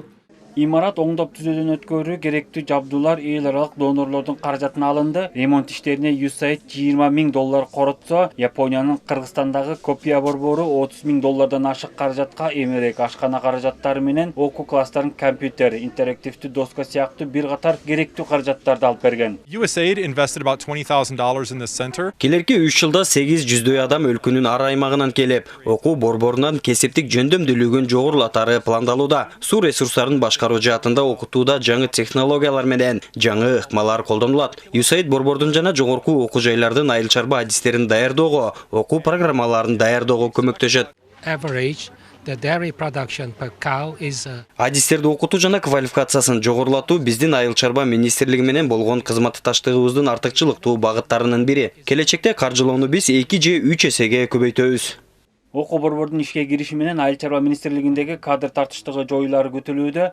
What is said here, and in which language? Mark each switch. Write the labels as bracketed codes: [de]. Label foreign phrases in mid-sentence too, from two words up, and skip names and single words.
[ky] Имарат оңдоп түзөөдөн өткөрүү керектүү жабдуулар эл аралык донорлордун каражатына алынды. Ремонт иштерине USAID $20,000 коротсо, Япониянын Кыргызстандагы копия борбору $30,000 ашык каражатка эмерек ашкана каражаттары менен окуу класстарын компьютер, интерактивдүү доска сыяктуу бир катар керектүү каражаттарды алып берген. [en] USAID invested about $20,000 in this center. [ky] Келерки 3 жылда 800 адам өлкөнүн ар аймагынан келип, окуу борборунан кесиптик жөндөмдүүлүгүн жогорулатары пландалууда. Суу ресурстарын башкаруу жаатында окутууда жаңы технологиялар менен жаңы ыкмалар колдонулат. USAID борбордун жана жогорку окуу жайлардын айыл чарба адистерин даярдоого, окуу программаларын даярдоого көмөктөшөт. [en] The dairy production per cow is [ky] Адистерди окутуу жана квалификациясын жогорулатуу биздин айыл чарба министрлиги менен болгон кызматташтыгыбыздын артыкчылыктуу багыттарынын бири. Келечекте каржылоону биз 2 же 3 эсеге көбөйтөбүз. Окуу борбордун ишке кириши менен Айыл чарба министрлигиндеги кадр тартыштыгы жоюлары күтүлүүдө.